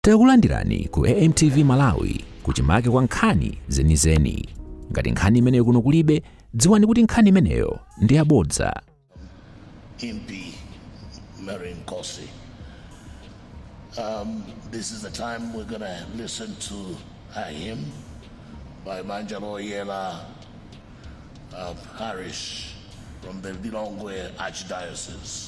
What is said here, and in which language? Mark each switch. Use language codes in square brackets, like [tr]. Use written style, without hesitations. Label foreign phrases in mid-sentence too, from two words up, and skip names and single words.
[ny] Takulandirani ku AMTV Malawi kuchimake kwa nkhani zenizeni. Ngati nkhani imeneyo kuno kulibe, dziwani kuti nkhani imeneyo ndi yabodza. Impi Mary Nkosi. [en] This is the time we're going to listen to a hymn by Manjaloyela Parish from the Lilongwe Archdiocese.